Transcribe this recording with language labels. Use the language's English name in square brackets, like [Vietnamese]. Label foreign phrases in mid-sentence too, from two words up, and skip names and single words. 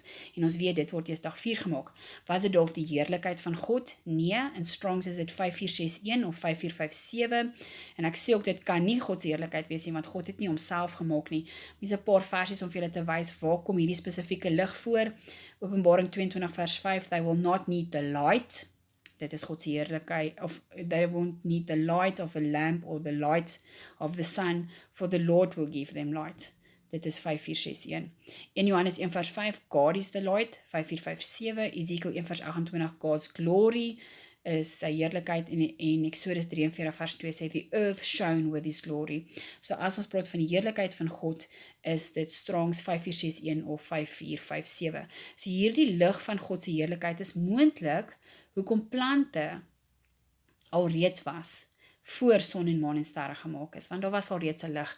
[Afrikaans] En ons weet, dit word eers dag 4 gemaak. Was dit dalk die heerlikheid van God? Nee, in Strongs is dit 5461 of 5457. En ek sê ook, dit kan nie God se heerlikheid wees nie, want God het nie homself gemaak nie. Dis 'n paar versies om vir julle te wys, waar kom hierdie spesifieke lig voor? Openbaring 22 vers 5, [English] they will not need the light. [Afrikaans] Dit is God se heerlikheid, [English] of they won't need the light of a lamp or the light of the sun, for the Lord will give them light. [Afrikaans] Dit is 5461. In Johannes 1 vers 5, [English] God is the light, [Afrikaans] 5457, Ezekiel 1 vers 28, [English] God's glory [Afrikaans] is sy heerlikheid, en Exodus 43 vers 2 sê, [English] the earth shone with his glory. [Afrikaans] So as ons praat van die heerlikheid van God, is dit Strongs 5461 of 5457. So hierdie lig van God se heerlikheid is moontlik, hoekom plante alreeds was, voor son en maan en sterre gemaak is, want daar was alreeds 'n lig.